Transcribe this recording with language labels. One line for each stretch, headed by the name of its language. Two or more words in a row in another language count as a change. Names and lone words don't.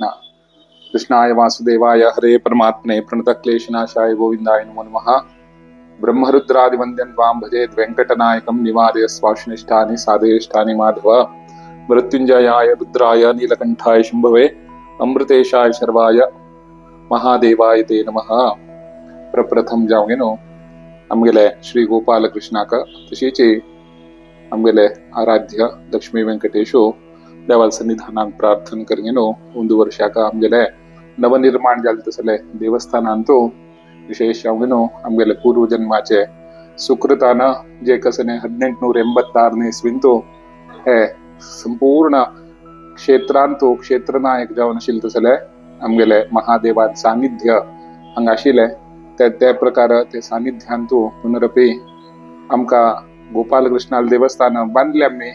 Sanskrit: कृष्णाय वासुदेवाय हरे परमात्मने प्रणतक्लेशनाशाय गोविंदाय नमो नमः। ब्रह्मरुद्रादिवन्द्यं त्वां भजेत् वेङ्कटनायकं निवारय स्वाश्निष्ठानि साधयिष्ठानि माधव। मृत्युञ्जयाय रुद्राय नीलकण्ठाय शम्भवे अमृतेशाय शर्वाय महादेवाय ते नमः।
Konkani: प्रप्रथम जावगेनो आमगेले श्री गोपाल कृष्णाक तशीच आमगेले आराध्य लक्ष्मी वेंकटेशो देवाल सन्निधानाक प्रार्थना करगेनो ಒಂದು ವರ್ಷಾಕ आमगेले नवनिर्माण जाले तसले देवस्थानांतू विशेष जावगेनो आमगेले पूर्व जन्माचे सुकृतान जे कसने 1886 इस्वींतू हे संपूर्ण क्षेत्रांतू क्षेत्रनायक जावन आशिल्ले तसले आमगेले महादेवान सानिध्य हांगा आशिल्ले त्या प्रकार ते सानिध्यांतू पुनरपी आमका गोपाल कृष्णाल देवस्थान बांधले आम्ही।